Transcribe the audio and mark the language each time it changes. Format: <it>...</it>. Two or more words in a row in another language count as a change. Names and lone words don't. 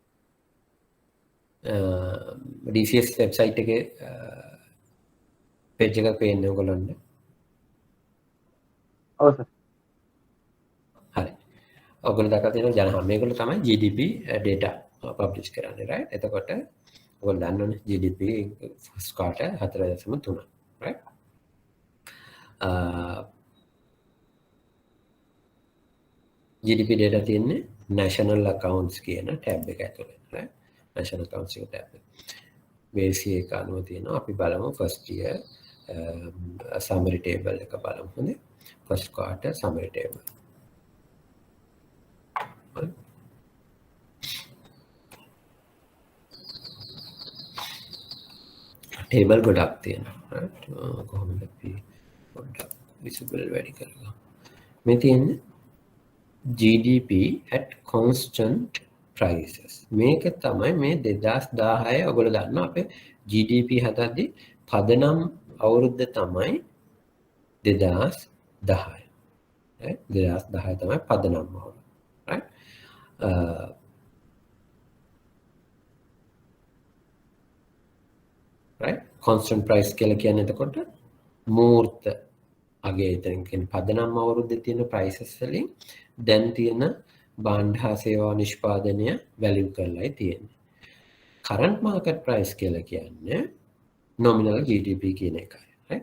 <si>DCS වෙබ්සයිට් එකේ පේජ් එකක් පේන්නේ ඔයගොල්ලන්ට. ඔව් සර්. හරි. ඔයගොල්ලෝ දැකලා තියෙනවා ජනහම මේගොල්ලෝ තමයි</si> <en>GDP data publish</en> <si>කරන්නේ right? එතකොට ඔයගොල්ලෝ දන්නවනේ</si> <en>GDP first quarter 4.3 right? GDP data</en> <si>තියෙන්නේ</si> <en>national accounts</en> <si>කියන tab එක ඇතුලේ right?</si> <en>national accounts</en> <si>එක tab එක. base එක අනුව තියෙනවා අපි බලමු</si> <en>first year summary table</en> <si>එක බලමු හොඳේ.</si> <en>first quarter summary table.</en> <si>ටේබල් ගොඩක් තියෙනවා කොහොමද අපි පොඩ්ඩක් විසිබල් වැඩි කරගමු. මේ තියෙන්නේ</si> <en>GDP at constant prices.</en> <si>මේක තමයි මේ 2016 ඔයගොල්ලෝ දන්නවා අපේ GDP හදද්දි පදනම් අවුරුද්ද තමයි 2010. right? 2010 තමයි පදනම් අවුරුද්ද. right? right?</si> <en>constant price</en> <si>කියලා කියන්නේ එතකොට මූර්ත අගේ එතන කියන්නේ පදනම් අවුරුද්දේ තියෙන prices වලින් දැන් තියෙන භාණ්ඩ හා සේවා නිෂ්පාදනය වැලියු කරලායි තියෙන්නේ.</si> <en>current market price</en> <si>කියලා කියන්නේ</si> <en>nominal GDP</en> <si>කියන එකයි. right?</si>